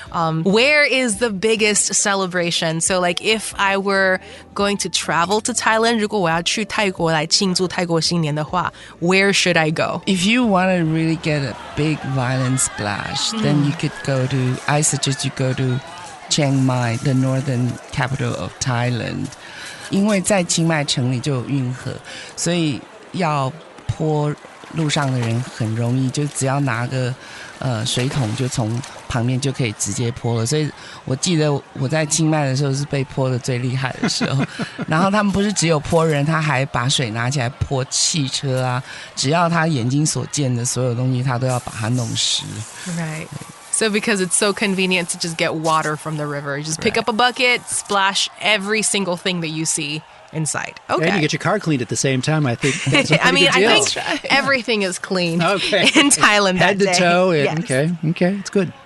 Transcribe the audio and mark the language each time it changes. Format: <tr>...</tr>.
<en>Where is the biggest celebration? So like if I were going to travel to Thailand,</en> <zh>如果我要去泰国来庆祝泰国新年的话,</zh> <en>where should I go? If you want to really get a big violent splash, then I suggest you go to Chiang Mai, the northern capital of Thailand.</en> <zh>因为在清迈城里就有运河，所以要泼路上的人很容易，就只要拿个水桶就从旁边就可以直接泼了。所以我记得我在清迈的时候是被泼的最厉害的时候。然后他们不是只有泼人，他还把水拿起来泼汽车啊，只要他眼睛所见的所有东西，他都要把它弄湿。</zh> <en>Right. So because it's so convenient to just get water from the river, you just pick up a bucket, splash every single thing that you see inside. Okay. And you get your car cleaned at the same time. I think that's a pretty good deal. I think everything is clean in Thailand that Head to day. toe. Yes. Okay, it's good.</en>